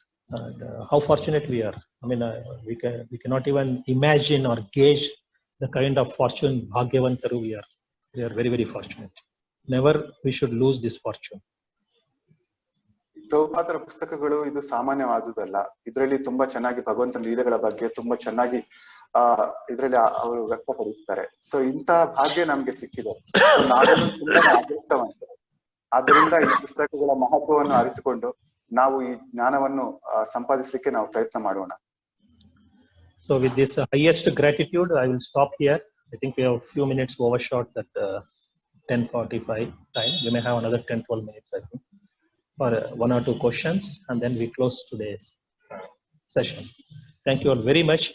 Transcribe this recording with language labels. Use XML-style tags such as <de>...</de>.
<en>And how fortunate we are. I mean, we cannot even imagine or gauge the kind of fortune bhagyavantaru we are. We are very, very fortunate. Never we should lose this fortune.</en> <kn>ಪ್ರಭುಪಾದರ ಪುಸ್ತಕಗಳು ಇದು ಸಾಮಾನ್ಯವಾದುದಲ್ಲ. ಇದರಲ್ಲಿ ತುಂಬಾ ಚೆನ್ನಾಗಿ ಭಗವಂತನ ಲೀಲೆಗಳ ಬಗ್ಗೆ ತುಂಬಾ ಚೆನ್ನಾಗಿ ಇದರಲ್ಲಿ ಅವರು ವ್ಯಕ್ತಪಡಿಸ್ತಾರೆ. ಸೊ ಇಂಥ ಭಾಗ್ಯ ನಮ್ಗೆ ಸಿಕ್ಕಿದೆ. ನಾವೆಲ್ಲ ತುಂಬಾ ಅದೃಷ್ಟವಂತರು. ಆದ್ದರಿಂದ ಈ ಪುಸ್ತಕಗಳ ಮಹತ್ವವನ್ನು ಅರಿತುಕೊಂಡು ನಾವು ಈ ಜ್ಞಾನವನ್ನು ಸಂಪಾದಿಸಲಿಕ್ಕೆ ನಾವು ಪ್ರಯತ್ನ ಮಾಡೋಣ.</kn> <en>So with this highest gratitude, I will stop here. I think we have a few minutes overshot that 10:45 time. We may have another 10-12 minutes, I think, for one or two questions, and then we close today's session. Thank you all very much.</en>